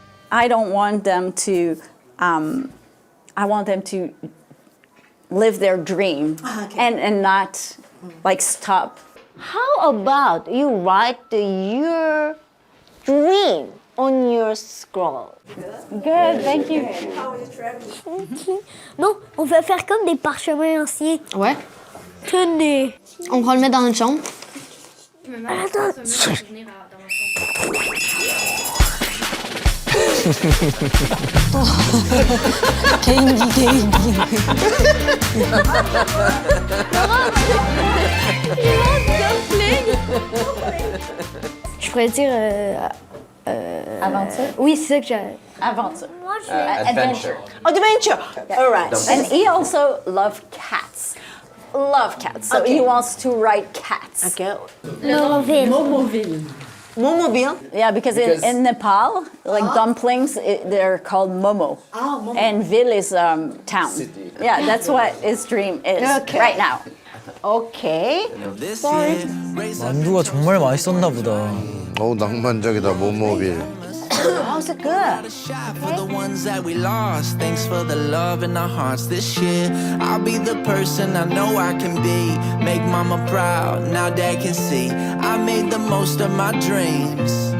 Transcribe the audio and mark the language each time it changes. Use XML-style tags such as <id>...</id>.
<en>I don't want them to, I want them to live their dream and not like stop. How about you write your dream on your scroll? Good, thank you.</en> <fr>Non, on va faire comme des parchemins anciens. Ouais. Tenez. On va le mettre dans notre chambre. Attends. Je pourrais dire. Aventure? Oui, c'est ça que j'ai. Aventure. Moi, je</fr> <en>Adventure. Adventure. All right. And he also loves cats. Love cats. So he wants to write cats. Okay. Momoville. Momobile. Yeah, because in Nepal, like dumplings, they're called momo. Momo. And ville is town. City. Yeah, that's what his dream is Okay. right now. Okay.</en> <ko>만두가 정말 맛있었나 보다. 낭만적이다 모모빌.</ko> <en>How's it good? For the ones that we lost, thanks for the love in our hearts this year. I'll be the person I know I can be. Make mama proud, now dad can see. I made the most of my dreams.</en>